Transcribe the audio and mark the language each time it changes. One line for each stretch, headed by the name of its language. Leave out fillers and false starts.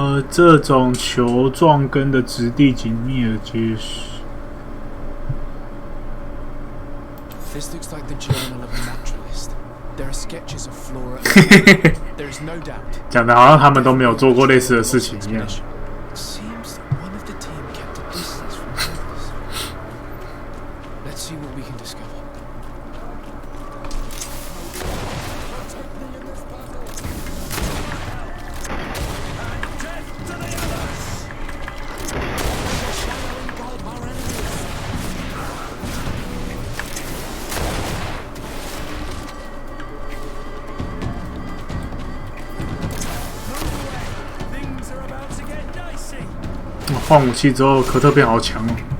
Chinese: 这种球状根的质地紧密而结实。
English: This looks like the journal of a naturalist. There are sketches of flora. There is no doubt.
Chinese: 讲的好像他们都没有做过类似的事情一样。
English: Seems that one of the team kept a distance from the others. Let's see what we can discover. Things are about to get dicey.
Chinese: 换武器之后，科特变好强哦！